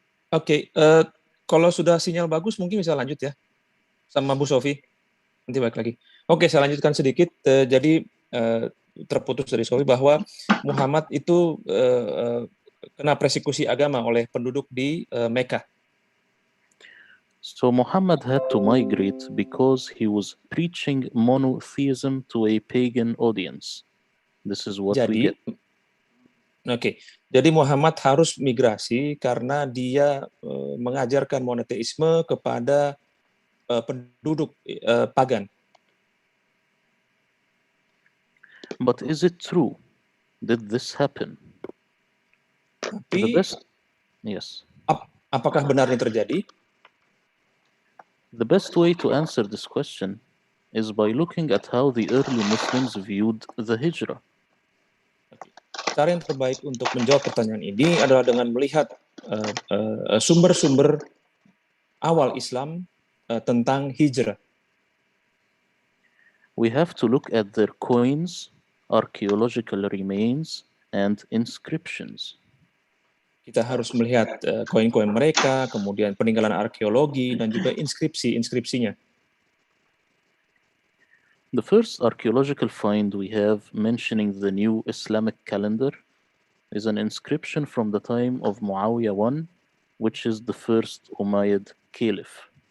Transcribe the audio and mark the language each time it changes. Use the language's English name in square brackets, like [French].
[Indonesian] Oke, kalau sudah sinyal bagus mungkin bisa lanjut ya. Sama Bu Sofi. Nanti balik lagi. Oke, saya lanjutkan sedikit. Jadi terputus dari Sofi bahwa Muhammad itu kena persekusi agama oleh penduduk di Mekah. [English] So Muhammad had to migrate because he was preaching monotheism to a pagan audience. This is what we get. [Indonesian] Oke, jadi Muhammad harus migrasi karena dia mengajarkan monoteisme kepada penduduk pagan. [English] But is it true? Did this happen? [Indonesian] Tapi, [English] yes. [Indonesian] Apakah benar ini terjadi? [English] The best way to answer this question is by looking at how the early Muslims viewed the Hijrah. [Indonesian] Cara yang terbaik untuk menjawab pertanyaan ini adalah dengan melihat sumber-sumber awal Islam tentang hijrah. [English] We have to look at their coins, archaeological remains, and inscriptions. [Indonesian] Kita harus melihat koin-koin mereka, kemudian peninggalan arkeologi, dan juga inskripsinya. [English] The first archaeological find we have mentioning the new Islamic calendar is an inscription from the time of Muawiyah I, which is the first Umayyad Caliph.